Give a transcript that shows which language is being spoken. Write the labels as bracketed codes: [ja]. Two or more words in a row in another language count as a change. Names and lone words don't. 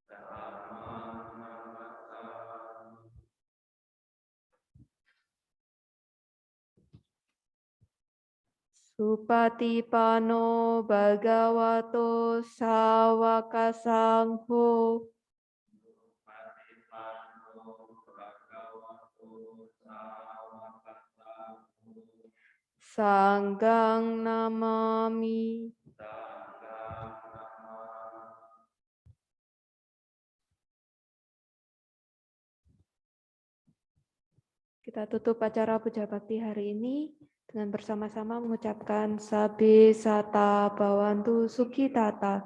[pi] Supatipano bhagavato sawaka sangho. Sanggang namami. [id] Kita tutup acara Puja Bakti hari ini dengan bersama-sama mengucapkan [pi] Sabbe Sata Bhawantu Sukhitata.